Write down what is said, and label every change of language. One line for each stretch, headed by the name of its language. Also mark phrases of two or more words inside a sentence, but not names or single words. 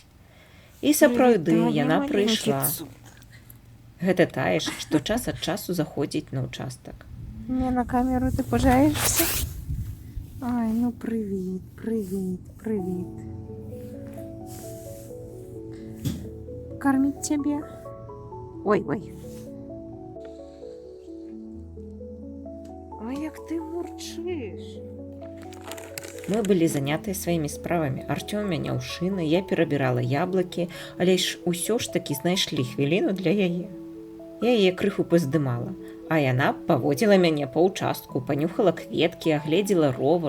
Belarusian: І сапраўды яна прыйшла. Гэта тая ж, што час ад часу заходзіць на ўчастак. Не, на камеру ты пужаешься?
Ukrainian: Ай, привіт, привіт, привіт.
Russian: Кормить тебе?
Belarusian: Ой. Ой, як ты мурчыш. Мы былі занятыя сваімі справамі. Артём мяняў шыны, я перабірала яблыкі, але ж усё ж такі знайшлі хвіліну для яе. Я яе крыху паздымала, а яна паводзіла мяне па ўчастку, панюхала кветкі, агледзела ровар.